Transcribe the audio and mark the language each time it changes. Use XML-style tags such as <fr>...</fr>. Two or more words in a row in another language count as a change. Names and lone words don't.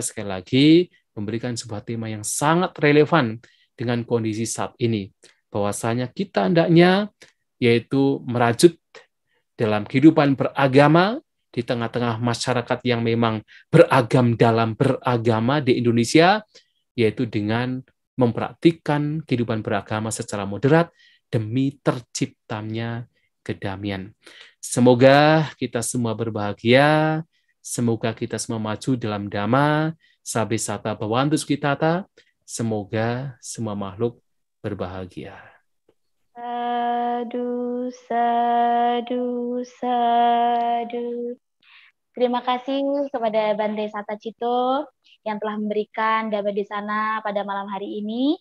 <id>sekali lagi memberikan sebuah tema yang sangat relevan dengan kondisi saat ini, bahwasanya kita hendaknya yaitu merajut dalam kehidupan beragama di tengah-tengah masyarakat yang memang beragam dalam beragama di Indonesia, yaitu dengan mempraktikkan kehidupan beragama secara moderat demi terciptanya kedamaian. Semoga kita semua berbahagia, semoga kita semua maju dalam dhamma,</id> <pi>sabesata bhavantu sukhitata,</pi> <id>semoga semua makhluk berbahagia.</id> <pi>Sadu, sadu, sadu.</pi> <id>Terima kasih kepada Bante Sata Cito yang telah memberikan</id> <pi>Dhamma Desana</pi> <id>pada malam hari ini.</id>